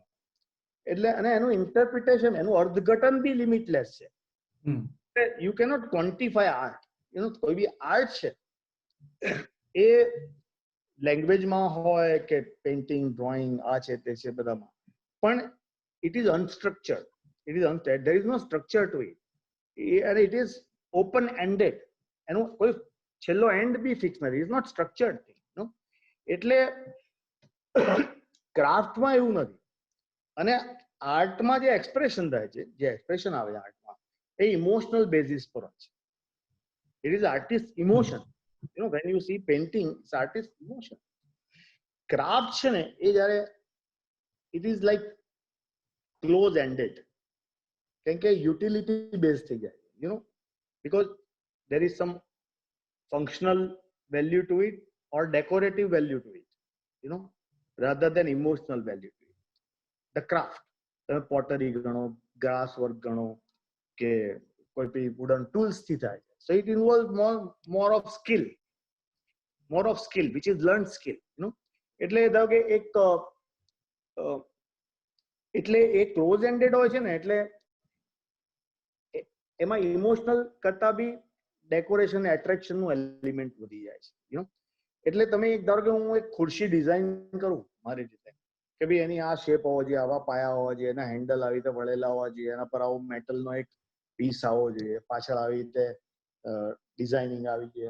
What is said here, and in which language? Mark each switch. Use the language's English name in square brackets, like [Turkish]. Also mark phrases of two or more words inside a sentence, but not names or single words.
[Gujarati] એટલે અને એનું ઇન્ટરપ્રિટેશન, એનું અર્થઘટન બી લિમિટલેસ છે. [English] you cannot quantify art. [Gujarati] કોઈ બી આર્ટ છે એ લેંગ્વેજમાં હોય કે પેઇન્ટિંગ, ડ્રોઈંગ, આ છે તે છે બધામાં, પણ [English] it is unstructured, there is no structure to it, and it is open ended, [Gujarati] એનો કોઈ છેલ્લો એન્ડ બી ફિક્સ નથી, [English] is not structured thing. [Gujarati] એટલે ક્રાફ્ટમાં એવું નથી. અને આર્ટમાં જે એક્સપ્રેશન થાય છે, જે એક્સપ્રેશન આવે છે આર્ટમાં, એ [English] emotional basis [Gujarati] પર હોય છે. [English] it is artist emotion, when you see painting, it's artist emotion. [Gujarati] ક્રાફ્ટ છે ને એ જ્યારે [English] it is like close ended, [Gujarati] કેમ કે [English] utility base [Gujarati] થઈ જાય, [English] because there is some functional value to it or decorative value to it, rather than emotional value to it. The craft, [Gujarati] તમે પોટરી ગણો, [English] grass work [Gujarati] ગણો, કે કોઈ બી [English] wooden tools [Gujarati] થી થાય, [English] so it involves more of skill, which is learned skill. [Gujarati] એટલે ધારો કે એટલે એ [English] close ended [Gujarati] હોય છે ને, એટલે એમાં ઇમોશનલ કરતા બી ડેકોરેશન, એટ્રેક્શન નું એલિમેન્ટ વધી જાય છે. એટલે તમે એક ધારો કે હું એક ખુરશી ડિઝાઇન કરું મારી રીતે, કે ભાઈ એની આ શેપ હોવો જોઈએ, આવા પાયા હોવા જોઈએ, એના હેન્ડલ આવી રીતે વળેલા હોવા જોઈએ, એના પર આવો મેટલનો એક પીસ આવવો જોઈએ, પાછળ આવી રીતે ડિઝાઇનિંગ આવી જોઈએ.